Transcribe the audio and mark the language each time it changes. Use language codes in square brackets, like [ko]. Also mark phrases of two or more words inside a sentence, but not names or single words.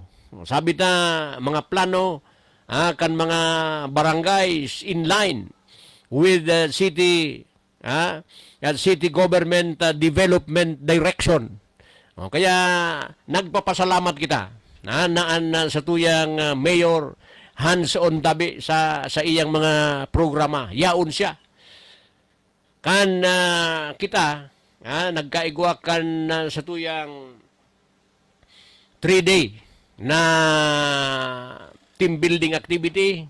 [bik] Sabi ta mga plano kan mga barangays [en] in line with the city city government development direction. [bik] Kaya nagpapasalamat kita naan sa tuyang mayor hands-on tabi sa iyang mga programa. Yaon siya. Kan kita nagkaigwa kan sa tuyang 3-day na [en] team building activity.